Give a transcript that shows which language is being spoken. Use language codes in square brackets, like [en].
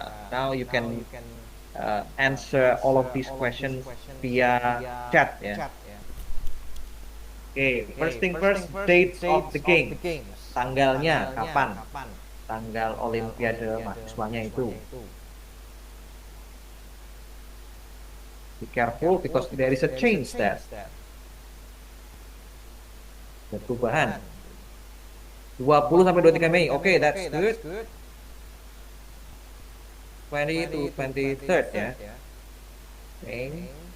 [en] Now you can answer all of these questions via chat. Yeah. Okay. First thing first, dates of the game. [id] Tanggalnya kapan? Tanggal Olimpiade mahasiswanya itu. [en] Be careful because there is a change there. [id] Ada perubahan. 20 sampai 23 Mei. [en] Okay, that's good. 20 to 23rd, ya. Okay.